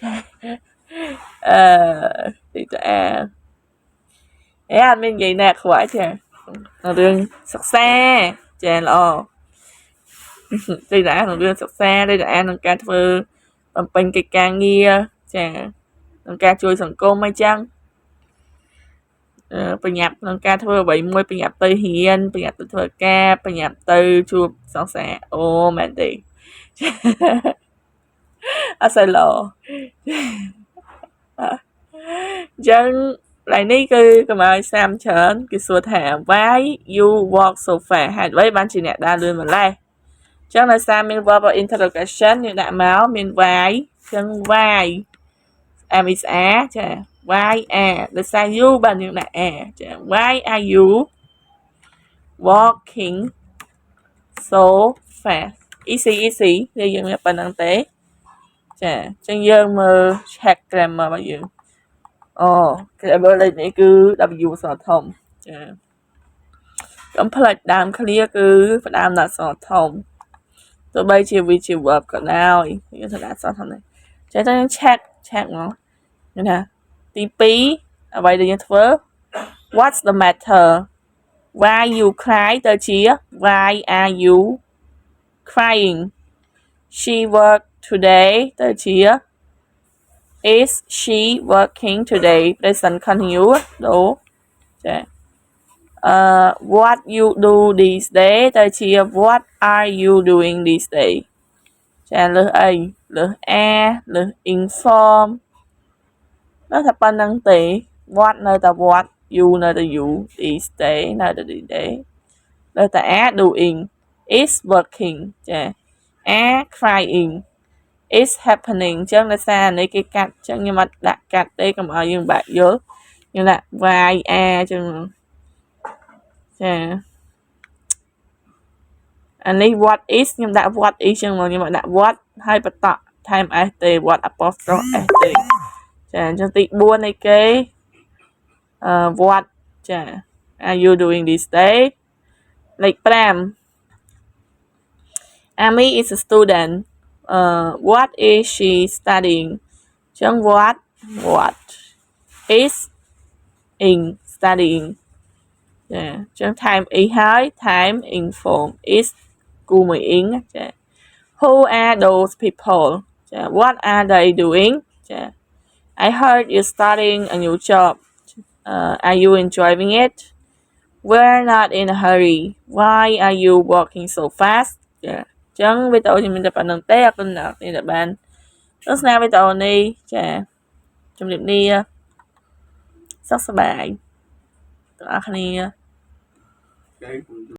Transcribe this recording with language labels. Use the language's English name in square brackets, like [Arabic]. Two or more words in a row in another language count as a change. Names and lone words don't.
[Khmer] ត្រេកត្រអាលអត់មាននិយាយណាខ្វល់ចារឿងសិក្សាចាល្អត្រេកត្រអាលក្នុងរឿងសិក្សាត្រេកត្រអាលក្នុងការធ្វើបំពេញកិច្ចការងារចាក្នុងការជួយសង្គមអីចឹងប្រញាប់ក្នុងការធ្វើអ្វីមួយប្រញាប់ទៅរៀនប្រញាប់ទៅធ្វើការប្រញាប់ទៅជួបសង្សារអូមែនទេអត់សូវល្អ ចឹងឡើយនេះគឺកម្ឲ្យសាមច្រើនគេសួរថា [English] why you walk so fast [Khmer] ហេតុអ្វីបានជាអ្នកដើរលឿនម្ល៉េះចឹងដោយសារមាន [English] verb of interrogation [Khmer] យើងដាក់មកមាន why ចឹង [English] why am is are [Khmer] ចា [English] why are [Khmer] ដោយសារ you បានយើងដាក់ are ចា [English] why are you walking so fast easy [Khmer] នេះយើងមានប៉ុណ្្នឹងទេចាអញ្ចឹងយើងមើល [English] check grammar [Khmer] របស់យើងgrammar លេខនេះគឺ W អក្សរធំចាកុំភ្លេចដើម clear គឺផ្ដើមដាក់អក្សរធំទោះបីជាវាជា verb ក៏ដោយយើងត្រូវដាក់អក្សរធំដែរចាអញ្ចឹងយើង check មកឃើញថាទី2អ្វីដែលយើងធ្វើ [English] what's the matter why you cry [Khmer] ទៅជា [English] why are you crying she work today ទៅជា is she working today present continuous ដូចា what you do these days ទៅជា what are you doing these days [Khmer] ចាលើសអីលើស are លើស inform នៅតែប៉ុណ្្នឹងទេ what នៅតែ [English] what you [Khmer] នៅតែ you [English] these days [Khmer] នៅតែ [English] these days [Khmer] លើសតែ [English] are doing is working [Khmer] ចា [English] are crying is happening [Khmer] អញ្ចឹងដោយសារនេះគេកាត់អញ្ចឹងខ្ញុំអត់ដាក់កាត់ទេកុំឲ្យយើងបាក់យល់ខ្ញុំដាក់ [English] why are [Khmer] អញ្ចឹងចា អានេះ [English] what is [Khmer] ខ្ញុំដាក់ [English] what is [Khmer] អញ្ចឹងមកខ្ញុំអត់ដាក់ what ហើយបតក់ថែម s ទេ [English] what apostrophe s [Khmer] ទេចាអញ្ចឹងទី4នៃគេwhat ចា [English] are you doing this day [Khmer] លេខ5 [English] Amy is a student what is she studying [Khmer] ចឹង what [English] is in studying [Khmer] ចាចឹងថែម e ហើយថែម [English] inform is [Khmer] គូមួយ in ចា [English] who are those people ចា what are they doing ចា I heard you starting a new job are you enjoying it we're not in a hurry why are you walking so fast [Khmer] ចាចឹងវីដេអូនេះមានតែប៉ុណ្្នឹងទេអរគុណអ្នកនរដែលបានទស្សនាវីដេអូនេះចាជម្រាបលាសុខសប្បាយទាំងអស់គ្នា